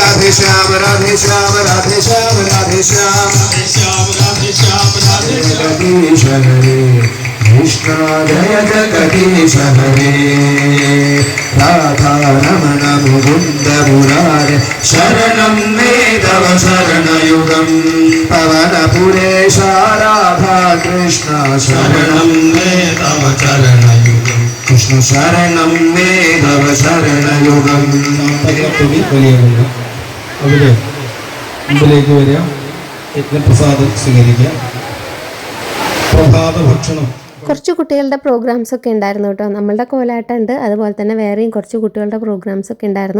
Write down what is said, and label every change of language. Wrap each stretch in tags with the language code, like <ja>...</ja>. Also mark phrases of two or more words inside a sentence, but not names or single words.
<sa>श्याम राधे श्याम राधे श्याम राधे श्याम जगदीश हरे कृष्ण जय जगदीश हरे राधा रमण मुकुंद मुरारे शरणं मे तव शरणयुगं पवन पुरेश राधा कृष्ण शरणं मे तव शरणयुगं कृष्ण शरणं मे तव शरणयुगं</sa> <ml>വലിയുണ്ട് അവിടെ മുമ്പിലേക്ക് വരിക യജ്ഞപ്രസാദം സ്വീകരിക്കുക പ്രഭാത ഭക്ഷണം കുറച്ച് കുട്ടികളുടെ പ്രോഗ്രാംസൊക്കെ ഉണ്ടായിരുന്നു കേട്ടോ. നമ്മളുടെ കോലാട്ടം ഉണ്ട്, അതുപോലെ തന്നെ വേറെയും കുറച്ച് കുട്ടികളുടെ പ്രോഗ്രാംസൊക്കെ ഉണ്ടായിരുന്നു.</ml>